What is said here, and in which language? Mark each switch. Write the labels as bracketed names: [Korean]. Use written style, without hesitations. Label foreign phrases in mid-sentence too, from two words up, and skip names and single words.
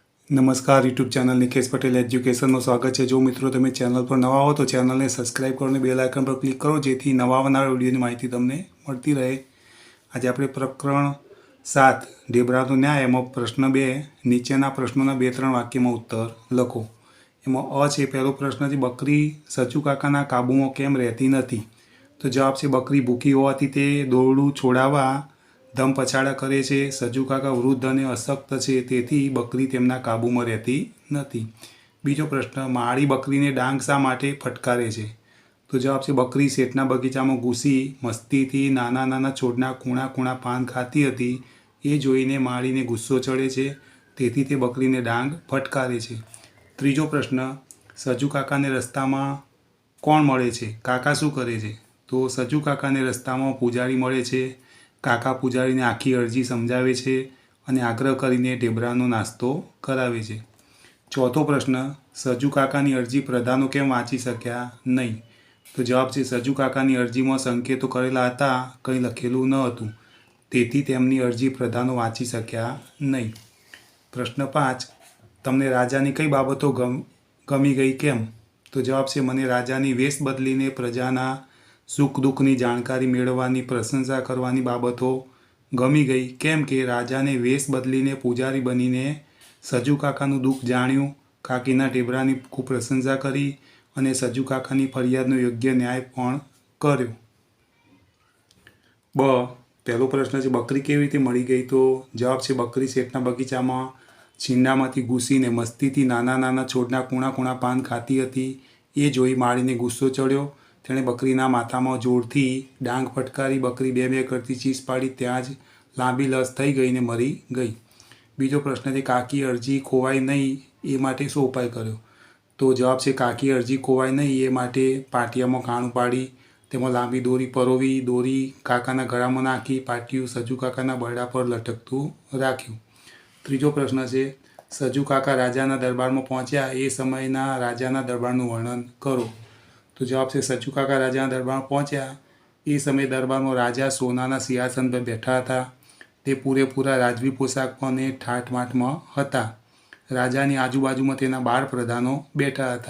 [Hindi] नमस्कार [English] YouTube channel [Hindi] निकेश पटेल एज्युकेशन में स्वागत है। [Gujarati] જો મિત્રો તમે ચૅનલ પર નવા હો તો ચૅનલ ને સબ્સ્ક્રાઇબ કરો, [English] bell icon [Gujarati] પર ક્લિક કરો જેથી નવા આવનારા વિડિયોની માહિતી તમને મળતી રહે। આજ આપણે પ્રકરણ 7 ઢેબરાનો ન્યાય એમાં પ્રશ્ન 2 નીચેના પ્રશ્નોના 2-3 વાક્યમાં ઉત્તર લખો। એમાં અ છે પહેલો પ્રશ્ન છે બકરી સચૂ કાકાના કાબૂમાં કેમ રહેતી નથી? તો જવાબ છે બકરી ભૂખી હોવાથી તે દોરડું છોડાવા ધમ પછાડા કરે છે। સજૂ કાકા વૃદ્ધ અને અશક્ત છે તેથી બકરી તેમના કાબૂમાં રહેતી નથી। બીજો પ્રશ્ન માડી બકરીને ડાંગ શા માટે ફટકારે છે? તો જવાબ છે બકરી શેઠના બગીચામાં ઘૂસી મસ્તીથી નાના નાના છોડના કૂણા કૂણા પાન ખાતી હતી એ જોઈને માડીને ગુસ્સો ચઢે છે તેથી તે બકરીને ડાંગ ફટકારે છે। ત્રીજો પ્રશ્ન સજૂ કાકાને રસ્તામાં કોણ મળે છે? કાકા શું કરે છે? તો સજૂ કાકાને રસ્તામાં પૂજારી મળે છે। કાકા પૂજારીને આખી અરજી સમજાવે છે અને આગ્રહ કરીને ઢેબરાનો નાસ્તો કરાવે છે। ચોથો પ્રશ્ન સજૂ કાકાની અરજી પ્રધાનો કેમ વાંચી શક્યા નહીં? તો જવાબ છે સજૂ કાકાની અરજીમાં સંકેતો કરેલા હતા, કંઈ લખેલું ન હતું તેથી તેમની અરજી પ્રધાનો વાંચી શક્યા નહીં। પ્રશ્ન 5 તમને રાજાની કઈ બાબતો ગમી ગઈ કેમ? તો જવાબ છે મને રાજાની વેશ બદલીને પ્રજાના સુખ દુખની જાણકારી મેળવવાની પ્રશંસા કરવાની બાબતો ગમી ગઈ। કેમ કે રાજાને વેશ બદલીને પૂજારી બનીને સજૂ કાકાનું દુખ જાણ્યું, કાકીના ઢેબરાની ખૂબ પ્રશંસા કરી અને સજૂ કાકાની ફરિયાદનો યોગ્ય ન્યાય પણ કર્યો। બ પહેલો પ્રશ્ન છે બકરી કેવી રીતે મળી ગઈ? તો જવાબ છે બકરી શેઠના બગીચામાં છીંડામાંથી ઘૂસીને મસ્તીથી નાના નાના છોડના કૂણા કૂણા પાન ખાતી હતી એ જોઈ માળીને ગુસ્સો ચઢ્યો। તેણે બકરીના માથામાં જોરથી ડાંગ ફટકારી। બકરી બે બે કરતી ચીસ પાડી ત્યાં જ લાંબી લસ થઈ ગઈ ને મરી ગઈ। બીજો પ્રશ્ન છે કાકી અરજી ખોવાય નહીં એ માટે શો ઉપાય કર્યો? તો જવાબ છે કાકી અરજી ખોવાય નહીં એ માટે પાટિયામાં કાણું પાડી તેમાં લાંબી દોરી પરોવી, દોરી કાકાના ગળામાં નાખી પાટિયું સજૂ કાકાના બરડા પર લટકતું રાખ્યું। ત્રીજો પ્રશ્ન છે સજૂ કાકા રાજાના દરબારમાં પહોંચ્યા એ સમયના રાજાના દરબારનું વર્ણન કરો। તો જવાબ છે સજૂ કાકા રાજાના દરબારમાં પહોંચ્યા એ સમય દરબારમાં રાજા સોનાના સિંહાસન પર બેઠા હતા। તે પૂરેપૂરા રાજવી પોશાકમાં ને ઠાઠમાઠમાં હતા। રાજાની આજુબાજુમાં તેના 12 પ્રધાનો બેઠા હતા।